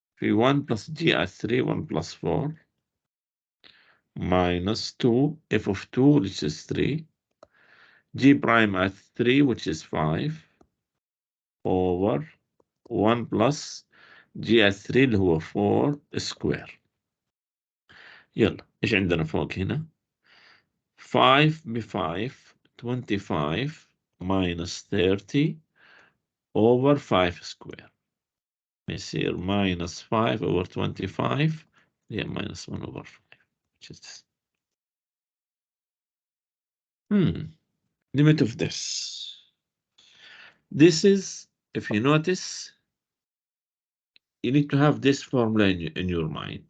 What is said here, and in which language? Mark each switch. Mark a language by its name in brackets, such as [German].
[English] 1 plus g at 3, 1 plus 4 minus 2 f of 2, which is 3, g prime at 3, which is 5 over 1 plus g at 3 [Arabic] اللي هو [English] 4 square. [Arabic] يلا ايش عندنا فوق هنا؟ 5 ب 5 25 [English] minus 30 over 5 square. [Arabic] يصير [English] minus 5 over 25. Yeah, minus 1 over 5. Which is this. Limit of this. This is, if you notice, you need to have this formula in your mind.